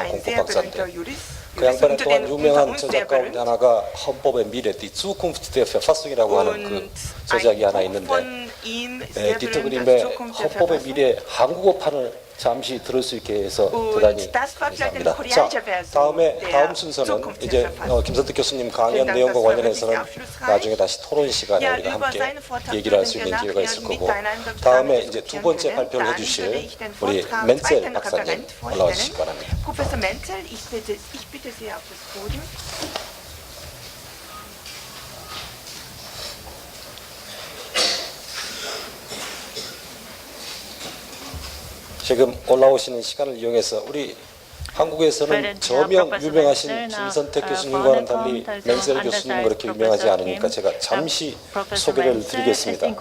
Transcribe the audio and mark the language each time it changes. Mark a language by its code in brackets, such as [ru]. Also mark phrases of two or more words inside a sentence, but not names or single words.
[ko] 공법학자인데 그 양반의 또한 유명한 저작 가운데 하나가 헌법의 미래, [de] Die Zukunft der Verfassung [ko] 이라고 하는 그 저작이 하나 있는데 디터 그림의 헌법의 미래 한국어판을 잠시 들을 수 있게 해서 대단히 감사합니다. 자, 다음 순서는 이제 김선택 교수님 강연 내용과 관련해서는 나중에 다시 토론 시간에 우리가 함께 얘기를 할 수 있는 기회가 있을 거고, 다음에 이제 두 번째 발표를 해주실 우리 멘첼 박사님 올라와 주시기 바랍니다. [de] Professor Menzel, ich bitte Sie auf das Podium. [ko] 지금 올라오시는 시간을 이용해서 우리 한국에서는 저명 유명하신 김선택 교수님과는 달리 멘셀 교수님은 그렇게 유명하지 않으니까 제가 잠시 소개를 드리겠습니다.